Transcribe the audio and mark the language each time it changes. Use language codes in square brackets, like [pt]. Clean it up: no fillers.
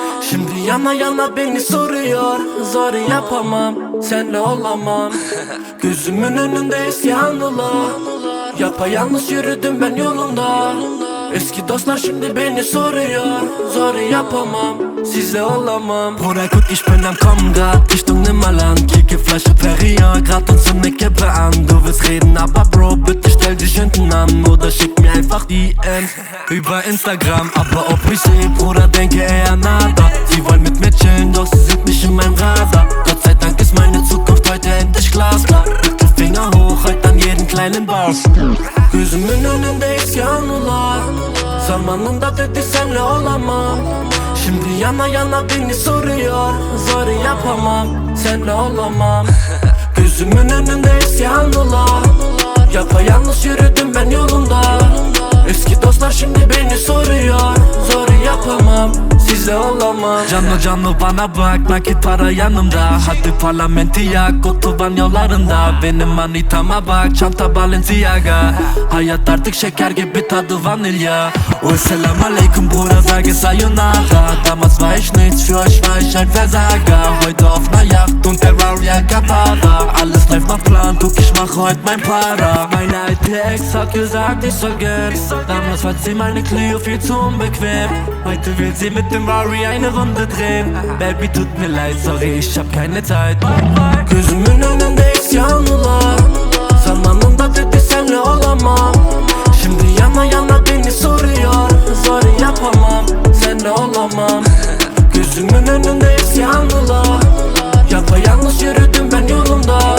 [tr] Şimdi yana yana beni soruyor. Zor yapamam, senle olamam. Gözümün önünde eski anılar. Yapayalnız yürüdüm ben yolunda. Eski dostlar şimdi beni soruyor. Zor yapamam, sizle olamam. [de] Bruder, guck, ich bin am Kommen grad Richtung Nimmerland. Kicke Flasche Perrier, grad uns eine Kippe an. Du willst reden, aber Bro, bitte stell dich hinten an. Oder schick mir einfach DMs über Instagram. Aber ob ich seh, Bruder, denke eher nada. Sie wollen mit mir chillen, doch sie sind nicht in meinem Radar. Gott sei Dank ist meine Zukunft heute endlich glasklar. Mittelfinger hoch, heute an jeden kleinen Bass. [tr] Gözümün önünde eski anılar. Zamanında dedi senle olamam. Şimdi yana yana beni soruyor. Zor yapamam, senle olamam. Gözümün önünde eski anılar. Yapayalnız yürüdüm ben yolunda. Eski dostlar şimdi beni soruyor. Zor yapamam, sizle olamam. Canlı canlı bana bak, nakit para yanımda. Hadi parlamenti yak, otoban yollarında. Benim manitama bak, çanta Balenciaga. Hayat artık şeker gibi tadı vanilya. [de] Oh, [tr] selam aleyküm [de] Bruder, sage sayonara. Damals war ich nichts, für euch war ich ein Versager. Heute auf ner Yacht und der Royal Capara. Alles läuft nach Plan, guck, ich mach heute mein Para. Meine alte Ex hat gesagt, ich soll gehen. Damals war sie meine Clio viel zu unbequem. Heute will sie mit dem Rari eine Runde drehen. Baby, tut mir leid, sorry, ich hab keine Zeit. [tr] Gözümün önünde eski anılar. Zamanında dedi senle olamam. Şimdi yana yana beni soruyor. Zor yapamam, senle olamam. Gözümün önünde eski anılar. Yapayalnız yürüdüm ben yolumda.